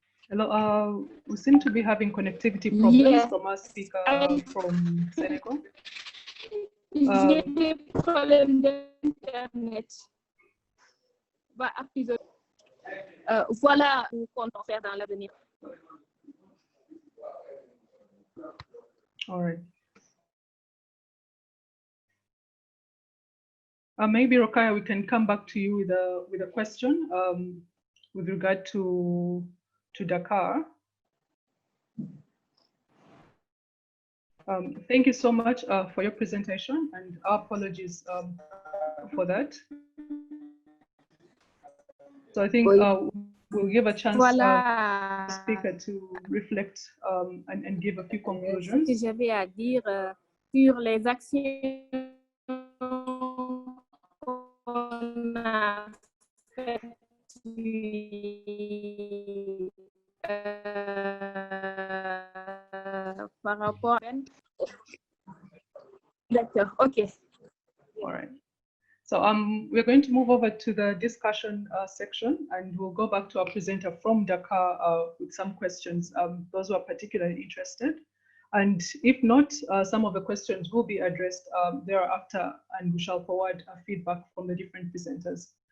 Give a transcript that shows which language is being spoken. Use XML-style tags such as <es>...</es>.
<en>Hello, we seem to be having connectivity problems from our speaker from Senegal.</en> <fr>J'ai des problèmes d'internet. Voilà ce qu'on compte faire dans l'avenir.</fr> <en>All right. Maybe Rokaya, we can come back to you with a question with regard to Dakar. Thank you so much for your presentation, and our apologies for that. So I think we'll give a chance to the speaker to reflect and give a few conclusions.</en> <fr>Ce que j'avais à dire sur les actions qu'on a faites par rapport à... D'accord, OK.</fr> <en>All right. So we're going to move over to the discussion section, and we'll go back to our presenter from Dakar with some questions, those who are particularly interested. And if not, some of the questions will be addressed thereafter, and we shall forward feedback from the different presenters.</en>